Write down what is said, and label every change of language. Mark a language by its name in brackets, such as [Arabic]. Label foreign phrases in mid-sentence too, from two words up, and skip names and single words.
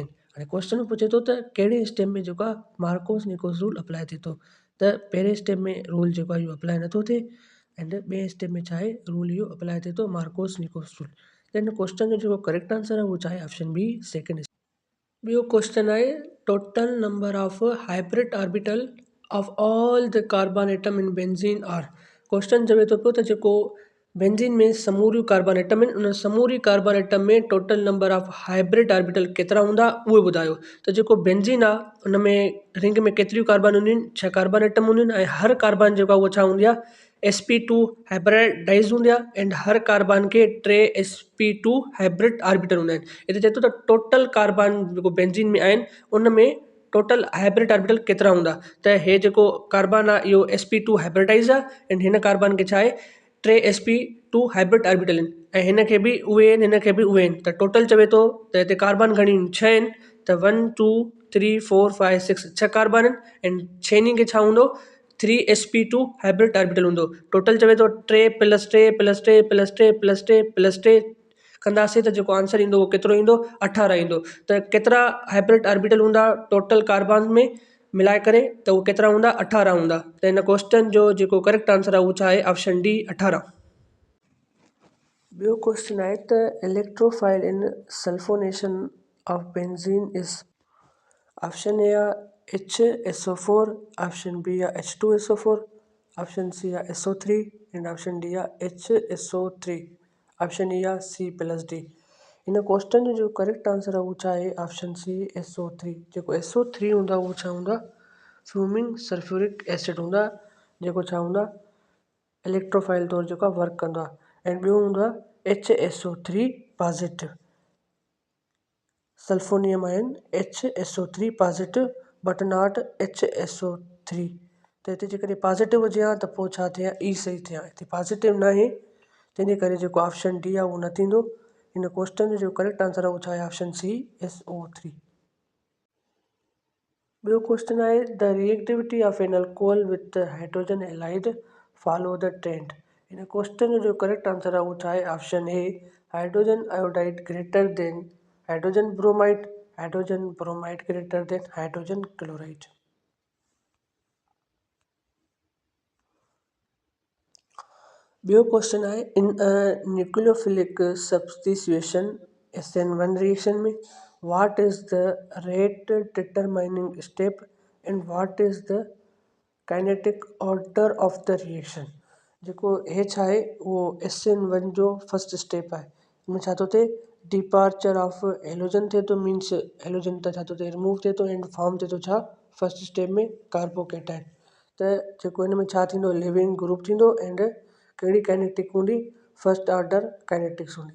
[Sindhi] हाणे क्वेश्चन पुछे थो त कहिड़े स्टेप में जेको आहे मार्कोस निकोस रूल अप्लाई थिए थो, त पहिरें स्टेप में रूल जेको आहे इहो अप्लाई नथो थिए, एंड ॿिए स्टेप में छा आहे, रूल इहो अप्लाई थिए थो, मार्कोस निकोस रूल। त हिन क्वेश्चन जो जेको [English] correct answer [Sindhi] आहे उहो छा आहे, [English] option B second. [Sindhi] ॿियो क्वेश्चन आहे, [English] total number of hybrid orbital of all the carbon atom in benzene are. [Sindhi] क्वेश्चन चवे थो पियो त जेको बेंजीन में समूरियूं [English] carbon atom [Sindhi] आहिनि, उन समूरी [English] carbon atom [Sindhi] में [English] total number of hybrid orbital [Sindhi] केतिरा हूंदा उहे ॿुधायो। त जेको बेंजीन आहे उन में रिंग में केतिरियूं कार्बन हूंदियूं आहिनि, 6 [English] carbon atom [Sindhi] हूंदियूं आहिनि, ऐं हर कार्बन जेको आहे उहो छा हूंदी आहे, [English] sp2 hybridize [Sindhi] हूंदी आहे, एंड हर कार्बन के 3 [English] sp2 hybrid orbital [Sindhi] हूंदा आहिनि। हिते चए थो त टोटल कार्बन जेको बेंजीन में आहिनि उन में [English] total hybrid orbital [Sindhi] केतिरा हूंदा। त हे जेको कार्बन आहे इहो [English] sp2 hybridize [Sindhi] आहे, एंड हिन कार्बन खे छा आहे, 3 [English] sp2 hybrid orbital [Sindhi] आहिनि, ऐं हिन खे बि उहे आहिनि, हिन खे बि उहे आहिनि। त टोटल चवे थो त हिते कार्बन घणियूं आहिनि, 6 आहिनि। त 1 2 3 4 5 6 6 कार्बन आहिनि, ऐं छहनी खे छा हूंदो, 3 [English] sp2 hybrid orbital [Sindhi] हूंदो। टोटल चवे थो 3 + 3 + 3 + 3 + 3 + 3 कंदासीं त जेको आंसर ईंदो उहो केतिरो ईंदो, 18 ईंदो। त केतिरा [English] hybrid orbital [Sindhi] हूंदा [English] total carbon [Sindhi] में मिलाए करे, त उहो केतिरा हूंदा, 18 हूंदा। त हिन क्वेश्चन जो जेको [English] correct answer [Sindhi] आहे उहो छा आहे, [English] option D 18. [Sindhi] ॿियो क्वेश्चन आहे त [English] electrophile in sulfonation of benzene is. option A [Sindhi] आहे HSO4, [English] option B [Sindhi] आहे H2SO4, [English] option C [Sindhi] आहे SO3, [English] and option D [Sindhi] आहे HSO3, [English] option E [Sindhi] आहे C+D। हिन क्वेश्चन जो जेको [English] correct answer [Sindhi] आहे उहो छा आहे, [English] option C SO3. [Sindhi] जेको SO3 हूंदा उहो छा हूंदा, [English] fuming sulfuric acid [Sindhi] हूंदा, जेको छा हूंदा, इलेक्ट्रोफाइल तौरु जेको आहे वर्क कंदो आहे। ऐं ॿियो हूंदो आहे [English] HSO3 positive, sulfonium ion HSO3 positive but not HSO3. [Sindhi] त हिते जेकॾहिं पॉजिटिव हुजे हा त पोइ छा थिए हा, ई सही थिए हा। हिते पॉजिटिव न आहे, तंहिंजे करे जेको [English] option D [Sindhi] आहे उहो न थींदो। हिन क्वेश्चन जो जेको [English] correct answer [Sindhi] आहे उहो छा आहे, [English] option C SO3. [Sindhi] ॿियो क्वेश्चन आहे, [English] the reactivity of an alcohol with hydrogen halide follow the trend. [Sindhi] हिन क्वेश्चन जो [English] correct answer [Sindhi] आहे उहो छा आहे, [English] option A hydrogen iodide greater than hydrogen bromide, hydrogen bromide greater than hydrogen chloride. [Sindhi] ॿियो क्वेश्चन आहे, [English] in a nucleophilic substitution SN1 reaction में what is the rate determining step and what is the kinetic order of the reaction। [Sindhi] जेको हे छा आहे, उहो SN1 जो [English] first step [Sindhi] आहे। हिनमें छा थो थिए, [English] departure of halogen [Sindhi] थिए थो, मीन्स हेलोजन त छा थो थिए, रिमूव थिए थो, एंड फॉर्म थिए थो छा, [English] first step [Sindhi] में कार्बोकेटाइन। त जेको हिन में छा थींदो, [English] living group [Sindhi] थींदो, एंड कहिड़ी काइनेटिक हूंदी, [English] first order kinetics [Sindhi] हूंदी।